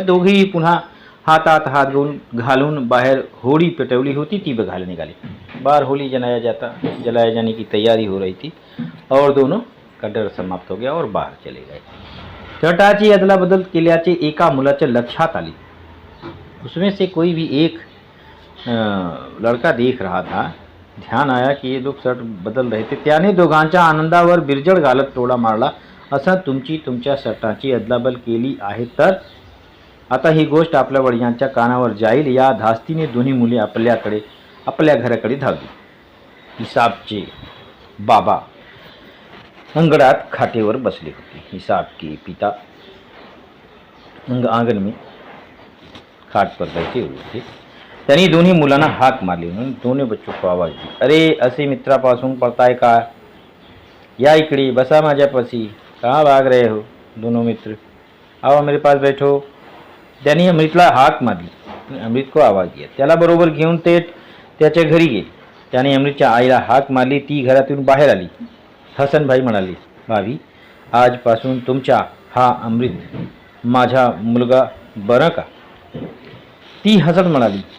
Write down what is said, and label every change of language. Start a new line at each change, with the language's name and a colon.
Marathi: दोघेही पुन्हा हातात हात घालून बाहर होली पेटवली होती ती बघायला निघाले.
Hindi: बाहर होली जलाया जाने की तैयारी हो रही थी और दोनों का डर समाप्त हो गया और बाहर चले गए.
Marathi: शर्टाची अदला बदल केल्याचे एका मुलाच्या लक्षात आले.
Hindi: उसमें से कोई भी एक लड़का देख रहा था. ध्यान आया की ये लोग शर्ट बदल रहे थे.
Marathi: त्याने दोघांच्या आनंदावर बिरजड घालत तोडा मारला. असं तुमच्या शर्टाची अदलाबदल केली आहे तर आता ही गोष्ट आपल्या वडिलांच्या कानावर जाईल. या धास्तीने दोन्ही मुले आपल्या घराकडे धावली. हिसाबचे बाबा अंगणात खाटेवर बसले होते.
Hindi: हिसाब के पिता आंगन में खाट पर बैठे हुए थे.
Marathi: त्यांनी दोन्ही मुलांना हाक मारली.
Hindi: दोन्ही बच्चों को आवाज दी.
Marathi: अरे असे मित्रापासून पळताय का? या इकडे बसा माझ्यापाशी.
Hindi: कहाँ भाग रहे हो दोनों मित्र? आओ मेरे पास बैठो.
Marathi: त्यांनी अमृतला हाक मारली.
Hindi: अमृत को आवाज दिया.
Marathi: त्याला बरोबर घेऊन ते त्याच्या घरी गेले. त्याने अमृतच्या आईला हाक मारली. ती घरातून बाहेर आली. हसन भाई म्हणाले, भाभी आजपासून तुमचा हा अमृत माझा मुलगा बरं का? ती हसत म्हणाली.